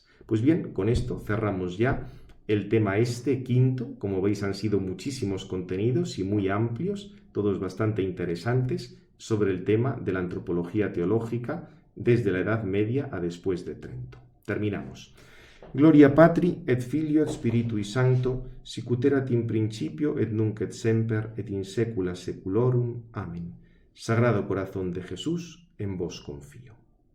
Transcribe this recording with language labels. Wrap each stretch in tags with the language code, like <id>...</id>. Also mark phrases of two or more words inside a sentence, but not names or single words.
<es>Pues bien, con esto cerramos ya el tema quinto. Como veis, han sido muchísimos contenidos y muy amplios, todos bastante interesantes, sobre el tema de la antropología teológica desde la Edad Media a después de Trento. Terminamos.</es> <la>Gloria Patri et Filio et Spiritui Sancto, sic ut erat in principio et nunc et semper et in saecula saeculorum. Amén.</la> <es>Sagrado Corazón de Jesús, en vos confío.</es>